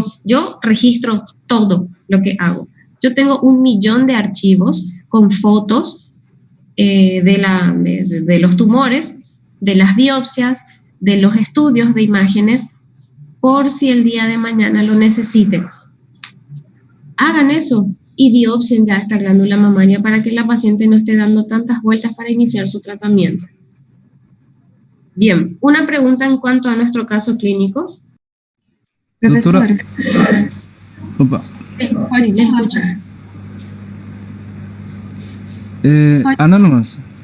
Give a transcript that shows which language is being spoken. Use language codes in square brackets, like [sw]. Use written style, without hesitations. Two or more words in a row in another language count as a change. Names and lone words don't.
[es] Yo registro todo lo que hago. Yo tengo 1 millón de archivos con fotos de los tumores, de las biopsias, de los estudios de imágenes, por si el día de mañana lo necesiten. Hagan eso y biopsien ya esta glándula mamaria para que la paciente no esté dando tantas vueltas para iniciar su tratamiento. Bien, una pregunta en cuanto a nuestro caso clínico. Profesora. [pt] Opa. Pode [es] le escucho. [pt] Anônimas.